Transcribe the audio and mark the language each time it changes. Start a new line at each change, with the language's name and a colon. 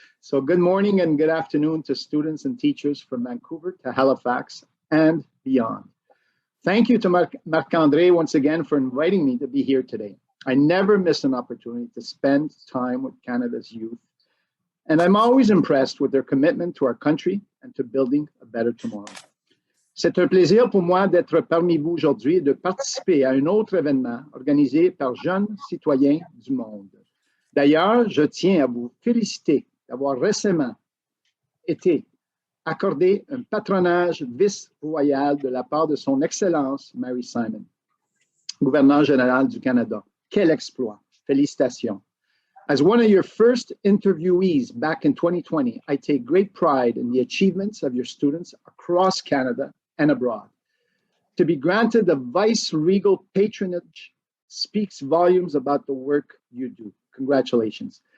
English: So good morning and good afternoon to students and teachers from Vancouver to Halifax and beyond. Thank you to Marc-André once again for inviting me to be here today. I never miss an opportunity to spend time with Canada's youth, and I'm always impressed with their commitment to our country and to building a better tomorrow.
French: C'est un plaisir pour moi d'être parmi vous aujourd'hui et de participer à un autre événement organisé par jeunes citoyens du monde. D'ailleurs, je tiens à vous féliciter d'avoir récemment été accordé un patronage vice-royal de la part de son Excellence Mary Simon, gouverneur général du Canada. Quel exploit! Félicitations.
English: As one of your first interviewees back in 2020, I take great pride in the achievements of your students across Canada and abroad. To be granted the vice-regal patronage speaks volumes about the work you do. Congratulations.